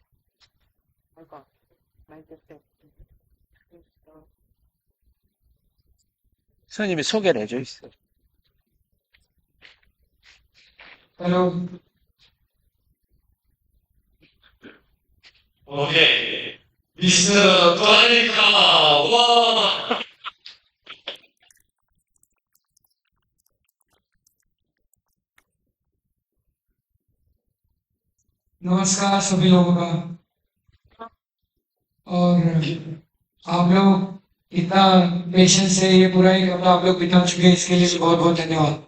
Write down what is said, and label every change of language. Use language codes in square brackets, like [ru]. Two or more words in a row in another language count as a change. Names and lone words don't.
[ko] 선생님이 소개를 해줘 있어. हेलो। 오케이. 미스터 토니카, 와! [hi] नमस्कार सभी लोगों का। और आप लोग इतना पेशेंस से ये पूरा एक हफ्ता आप लोग बिता चुके हैं, इसके लिए भी बहुत बहुत धन्यवाद।